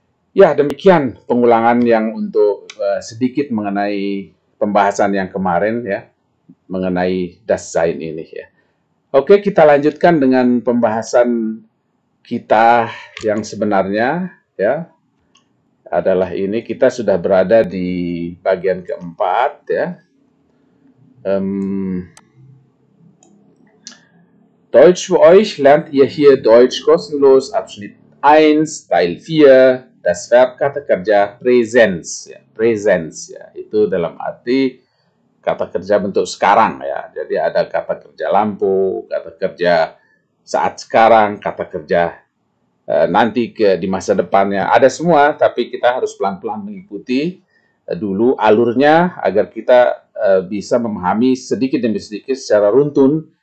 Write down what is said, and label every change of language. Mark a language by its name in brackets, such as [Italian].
[Indonesian] Ya, demikian pengulangan yang untuk sedikit mengenai pembahasan yang kemarin, ya, mengenai das Sein ini, ya. Oke, kita lanjutkan dengan pembahasan kita yang sebenarnya, ya, adalah ini. Kita sudah berada di bagian keempat, ya. [German] Deutsch für euch lernt ihr hier Deutsch kostenlos, Abschnitt 1, Teil 4, das Verb [Indonesian] kata kerja [German] Präsenz, ya. [Indonesian] Präsenz, ya, itu dalam arti kata kerja bentuk sekarang, ya. Jadi ada kata kerja lampu, kata kerja saat sekarang, kata kerja nanti di masa depannya. Ada semua, tapi kita harus pelan-pelan mengikuti dulu alurnya agar kita bisa memahami sedikit demi sedikit secara runtun.